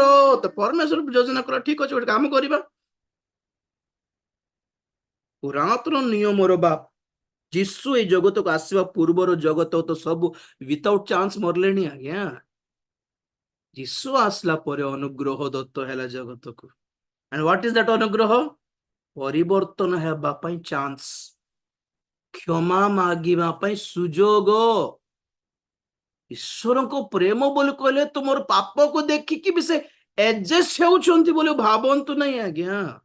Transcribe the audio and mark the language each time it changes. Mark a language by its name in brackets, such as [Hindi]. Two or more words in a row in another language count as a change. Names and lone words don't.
[Odia] ତ ପରମେଶ୍ୱର ଯୋଜନା କଲା ଠିକ ଅଛି ଗୋଟେ କାମ କରିବା। ପୁରାତନ ନିୟମର ବା ଯୀଶୁ ଏଇ ଜଗତକୁ ଆସିବା ପୂର୍ବର ଜଗତ ତ ସବୁ [English] without chance [Odia] ମରିଲେଣି ଆଜ୍ଞା। ଯୀଶୁ ଆସିଲା ପରେ ଅନୁଗ୍ରହ ଦତ୍ତ ହେଲା ଜଗତକୁ। [English] and what is that ଅନୁଗ୍ରହ? [Odia] ପରିବର୍ତ୍ତନ ହେବା ପାଇଁ ଚାନ୍ସ, କ୍ଷମା ମାଗିବା ପାଇଁ ସୁଯୋଗ। ଈଶ୍ୱରଙ୍କ ପ୍ରେମ ବୋଲି କହିଲେ ତୁମର ପାପକୁ ଦେଖିକି ବି ସେ ଏଡଜଷ୍ଟ ହେଉଛନ୍ତି ବୋଲି ଭାବନ୍ତୁ ନାହିଁ ଆଜ୍ଞା।